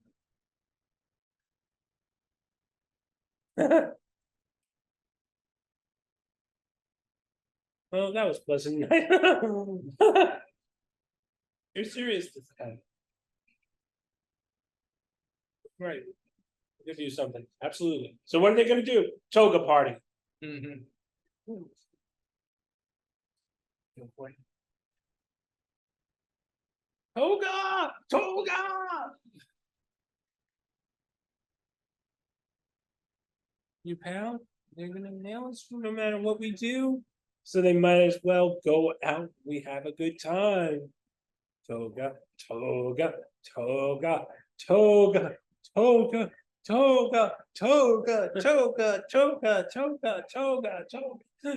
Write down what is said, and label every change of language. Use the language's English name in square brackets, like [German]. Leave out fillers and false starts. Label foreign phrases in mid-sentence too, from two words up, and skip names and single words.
[English] Well, that was pleasant. You're serious this time. Right. We're gonna do something. Absolutely. So what are they gonna do? Toga party. Mhm. Toga! Toga! You pal, they're gonna nail us no matter what we do. So they might as well go out. We have a good time. Toga, toga, toga, toga, toga, toga, toga, toga, toga, toga, toga, toga.